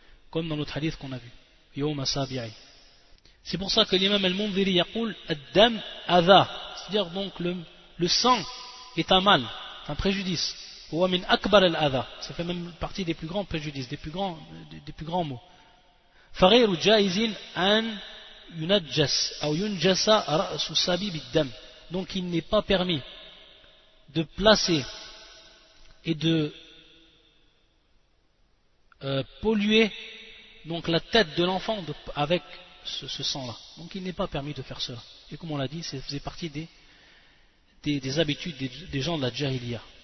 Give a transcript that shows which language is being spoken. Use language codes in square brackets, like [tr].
[fr] Comme dans notre hadith qu'on a vu. Yawma Sabi'i. C'est pour ça que l'imam al-Mundhiri [ar] yaqul ad-dam adha. [fr] C'est-à-dire donc le sang est un mal, un préjudice. [ar] Wa min akbar al-adha. [fr] Ça fait même partie des plus grands préjudices, des plus grands maux. [ar] فغير جائز أن ينجس أو ينجس رأس السبي بالدم. [fr] Donc il n'est pas permis de placer et de polluer donc la tête de l'enfant avec ce sang-là. Donc il n'est pas permis de faire cela. Et comme on l'a dit, ça faisait partie des habitudes des gens de la Jahiliya.